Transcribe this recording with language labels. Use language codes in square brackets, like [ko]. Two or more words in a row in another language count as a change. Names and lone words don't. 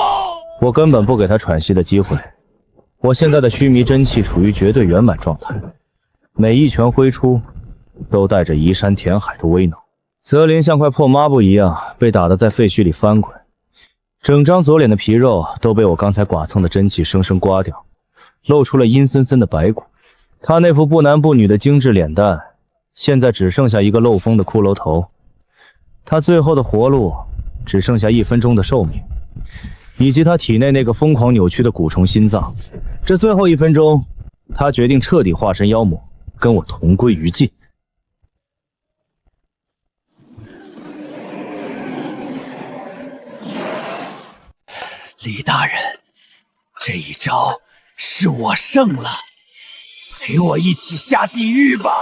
[zh] 我根本不給他喘息的機會。我現在的須彌真氣處於絕對圓滿狀態，每一拳揮出都帶着移山填海的威能。澤林像塊破抹布一樣被打得在廢墟裡翻滾，整張左臉的皮肉都被我剛才剮蹭的真氣生生刮掉，露出了陰森森的白骨。他那副不男不女的精致臉蛋，現在只剩下一個漏風的骷髏頭。他最後的活路只剩下1分鐘的壽命，以及他體內那個瘋狂扭曲的蛊蟲心臟。這最後1分鐘，他決定徹底化身妖魔，跟我同歸於盡。李大人，這一招是我勝了，陪我一起下地獄吧！